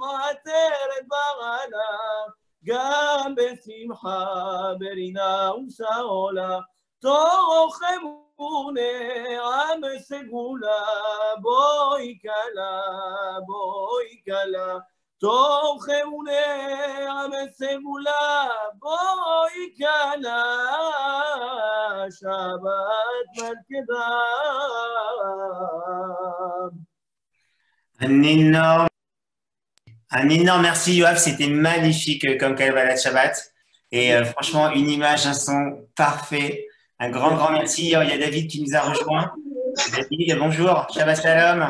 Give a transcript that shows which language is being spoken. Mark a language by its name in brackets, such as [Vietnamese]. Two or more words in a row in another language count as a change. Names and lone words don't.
[Hebrew] עטרת בעלה, גם בשמחה ברינה ושאולה, תוך אמונה סגולה, בואי כלה טוב חמונה וסגולה בואי קנה שבת מלכדה. [French] Un énorme merci, Yoav. C'était magnifique comme [Hebrew] קבלת שבת. [French] Et franchement, une image, un son parfait. Un grand merci. Il y a David qui nous a rejoint. David, bonjour. [Hebrew] שבת שלום.